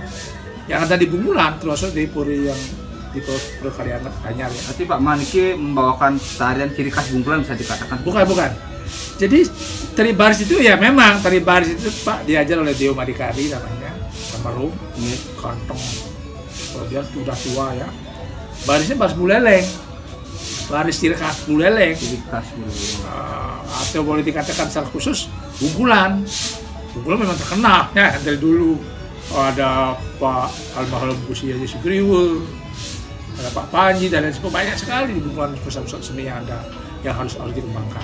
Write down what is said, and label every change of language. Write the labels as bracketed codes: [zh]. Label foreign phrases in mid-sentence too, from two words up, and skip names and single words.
[id] Yang ada di Bungulan termasuk di Puri yang di Perkalian Anyar ya. Berarti Pak Man iki membawakan tarian ciri khas Bungulan bisa dikatakan. Bukan. Jadi tari baris itu ya memang tari baris itu Pak diajar oleh Dio Madikari namanya, almarhum, kantong. Kemudian sudah tua ya. Barisnya baris Buleleng. Baris ciri khas Buleleng. Ciri khas Bungulan. Atau boleh dikatakan secara khusus Bungulan. Bungulan memang terkenal ya dari dulu. Ada Pak almarhum Gusti Haji Sugriwo, ada Pak Panji dan lain sebagainya, banyak sekali di Bungulan pusat-pusat seni yang ada yang harus dikembangkan.